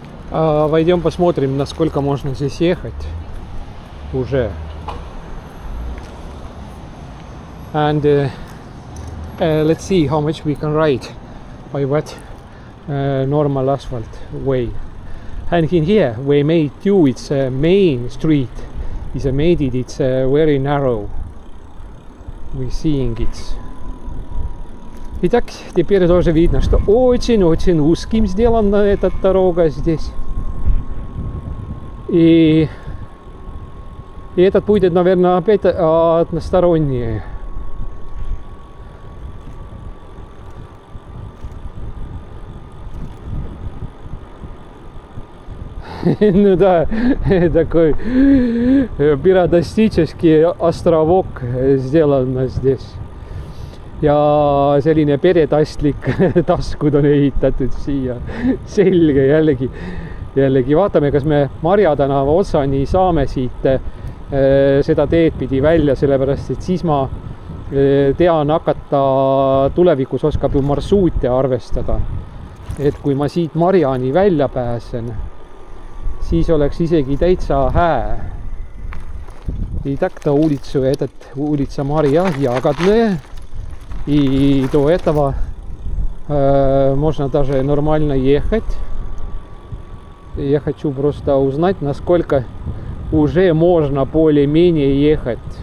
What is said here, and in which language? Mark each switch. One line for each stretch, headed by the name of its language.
Russian: Пойдем посмотрим, насколько можно здесь ехать уже.
English: And let's see how much we can ride by what normal asphalt way. And in here we made two. It's a main street. It's made it. It's very narrow. We're seeing it.
Russian: Итак, теперь тоже видно, что очень-очень узким сделана эта дорога здесь. И этот будет, наверное, опять односторонний. Ну да, такой пиратистический островок сделан здесь.
Estonian: Ja selline peretastlik taskud on ehitatud siia. Selge, jällegi vaatame, kas me Marja tänava otsani saame siit seda teed pidi välja, sellepärast et siis ma tean hakata tulevikus oskab ju marsruute arvestada. Et kui ma siit Marjani välja pääsen, siis oleks isegi täitsa hää.
Russian: И так-то улицу, этот улица Марья ягодная. И до этого можно даже нормально ехать. Я хочу просто узнать, насколько уже можно более-менее ехать.